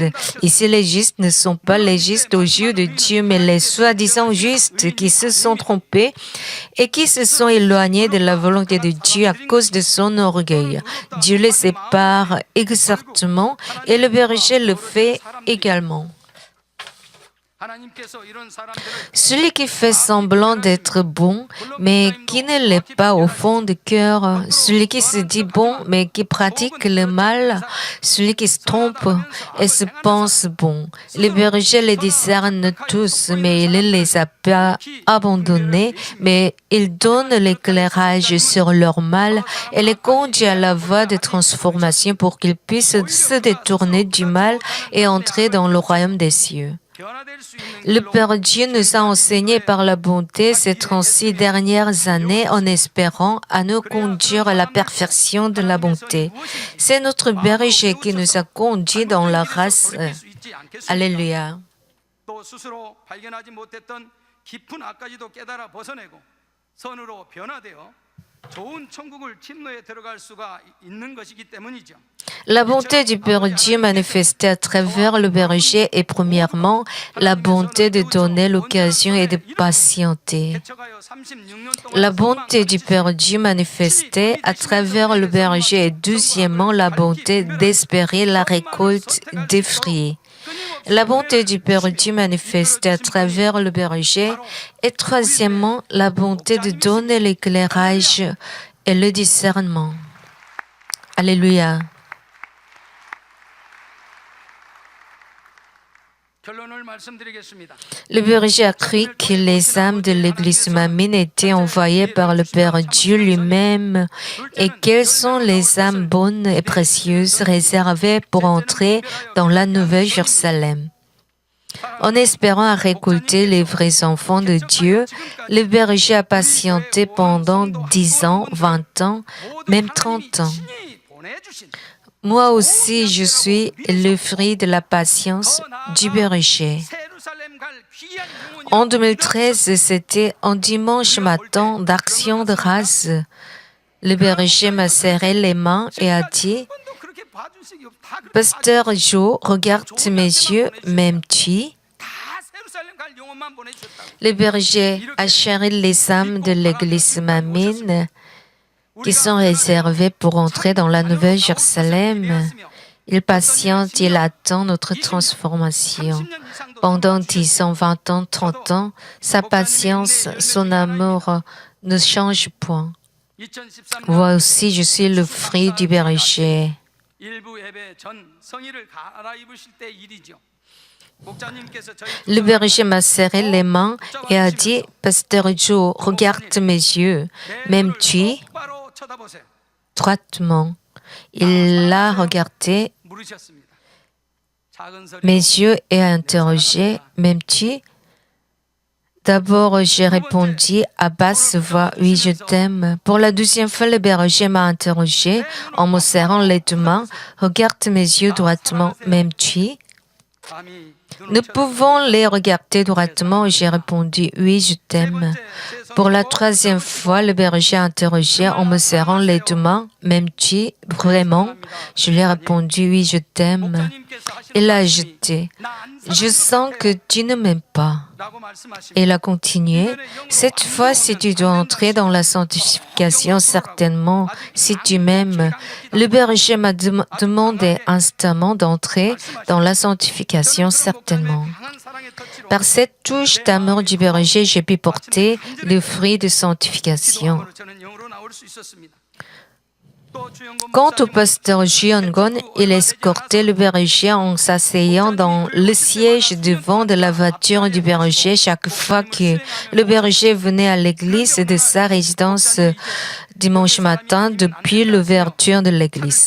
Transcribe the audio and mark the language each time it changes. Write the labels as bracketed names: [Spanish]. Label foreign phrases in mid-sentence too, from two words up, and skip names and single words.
[French] Ici, les justes ne sont pas les justes aux yeux de Dieu, mais les soi-disant justes qui se sont trompés et qui se sont éloignés de la volonté de Dieu à cause de son orgueil. Dieu les sépare exactement et le berger le fait également. [Korean] 하나님께서 이런 사람들을 [French] Celui qui fait semblant d'être bon, mais qui ne l'est pas au fond du cœur, celui qui se dit bon, mais qui pratique le mal, celui qui se trompe et se pense bon. Les bergers les discernent tous, mais il ne les a pas abandonnés, mais il donne l'éclairage sur leur mal et les conduit à la voie de transformation pour qu'ils puissent se détourner du mal et entrer dans le royaume des cieux. [Korean] 변화될 수 있는 [French] Le [Korean] 길로 [French] Père Dieu nous a enseigné par la bonté ces 36 dernières années en espérant à nous conduire à la perfection de la bonté. C'est notre berger qui nous a conduits dans la race. [Korean] 돌이킬 수 있지 않겠습니까? [French] Alléluia. [Korean] 또 스스로 발견하지 못했던 깊은 악까지도 깨달아 벗어내고 선으로 변화되어 좋은 천국을 침노에 들어갈 수가 있는 것이기 때문이죠. [French] La bonté du Père Dieu manifestée à travers le berger est premièrement la bonté de donner l'occasion et de patienter. [Korean] 개척하여 36년 동안 [French] La bonté du Père Dieu manifestée à travers le berger est deuxièmement la bonté d'espérer la récolte des fruits. La bonté du Père Dieu manifestée à travers le berger est troisièmement la bonté de donner l'éclairage et le discernement. Alléluia. [Korean] 결론을 말씀드리겠습니다. [French] Le berger a cru que les âmes de l'église Mamine étaient envoyées par le Père Dieu lui-même et quelles sont les âmes bonnes et précieuses réservées pour entrer dans la Nouvelle Jérusalem. En espérant récolter les vrais enfants de Dieu, le berger a patienté pendant 10 ans, 20 ans, même 30 ans. [Korean] 신이 보내주신 [French] Moi aussi, je suis le fruit de la patience du berger. [Korean] 예루살렘 갈 귀한 영혼이 [French] En 2013, c'était un dimanche matin d'action de grâce. Le berger m'a serré les mains et a dit, [Korean] 한 번도 그렇게 봐준 적이 없- 다 그렇게 [French] Pasteur Joe, regarde mes yeux, m'aimes-tu? [Korean] 다 예루살렘 갈 영혼만 보내주셨다고. [French] Le berger a chéri les âmes de l'église Mamine qui sont réservées pour entrer dans la Nouvelle Jérusalem. Il patiente, il attend notre transformation. Pendant 10 ans, 20 ans, 30 ans, sa patience, son amour ne change point. [Korean] 2013년 [French] Moi aussi, je suis le fruit du berger. [Korean] 일부 예배 전 성의를 갈아입으실 때 일이죠. 목자님께서 저희 두 [French] Le [Korean] 사람 [French] berger m'a serré les mains et a dit, Pasteur Joe, regarde mes yeux, m'aimes-tu? [Korean] 똑바로 쳐다보세요. [French] Droitement. Il l'a regardé, [Korean] 물으셨습니다. 작은 소리 [French] mes yeux, et a interrogé, m'aimes-tu? D'abord, j'ai répondu à basse voix, oui, je t'aime. Pour la deuxième fois, le berger m'a interrogé en me serrant les deux mains, regarde mes yeux droitement, m'aimes-tu? [Korean] 감히 [French] Nous pouvons les regarder droitement et j'ai répondu, oui, je t'aime. Pour la troisième fois, le berger a interrogé en me serrant les deux mains, m'aimes-tu vraiment? Je lui ai répondu, oui, je t'aime. Il a ajouté, je sens que tu ne m'aimes pas. [Korean] 라고 말씀하시고 [French] Et il a continué, cette fois, si tu dois entrer dans la sanctification, certainement, si tu m'aimes. Le berger m'a demandé instamment d'entrer dans la sanctification, certainement. [Korean] 강한 사랑의 터치로 [French] Par cette touche d'amour du berger, j'ai pu porter le fruit de sanctification. [Korean] 기도함으로 저는 영으로 나올 수 있었습니다. 또 주영권 [French] Quant au [Korean] 목사님은 [French] pasteur Juangon, il escortait le berger en s'asseyant dans le siège devant de la voiture du berger chaque fois que le berger venait à l'église de sa résidence dimanche matin depuis l'ouverture de l'église.